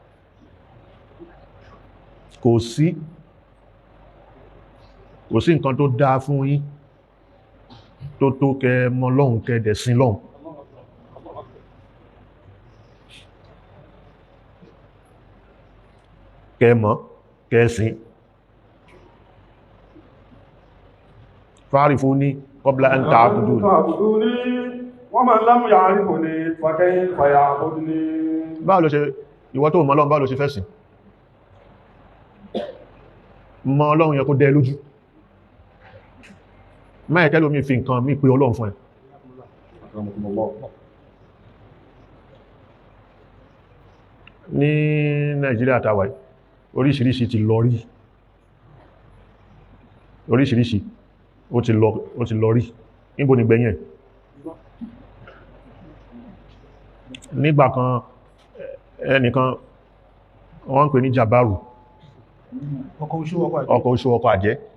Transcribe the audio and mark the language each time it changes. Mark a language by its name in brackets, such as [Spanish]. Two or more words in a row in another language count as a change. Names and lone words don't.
[Yoruba] kò sí nǹkan tó dáa fún yín tó kẹ mọ̀ Ọlọ́run kẹ dẹ̀sìn Ọlọ́run kẹ mọ̀ kẹ sìn [Arabic] فاعرفني قبل أن تعبدون ومن لم يعرفني فكيف يعبدني [Yoruba] báwo ló ṣe ìwọ tó mọ̀ Ọlọ́run báwo ló ṣe fẹ́ sìn mọ̀ Ọlọ́run yẹ kó dẹ lójú máa ẹ̀kẹ́ lómi fi nǹkan mí pé Ọlọ́run fún ẹ ní Nàìjíríà tàwà oríṣiríṣi ti lọ rí oríṣiríṣi ó ti lọ rí níbo ni gbẹ̀yìn ẹ̀ nígbà kan ẹnìkan wọ́n ń pè ní Jabaru ọkọ̀ oṣù ọkọ̀ àjẹ́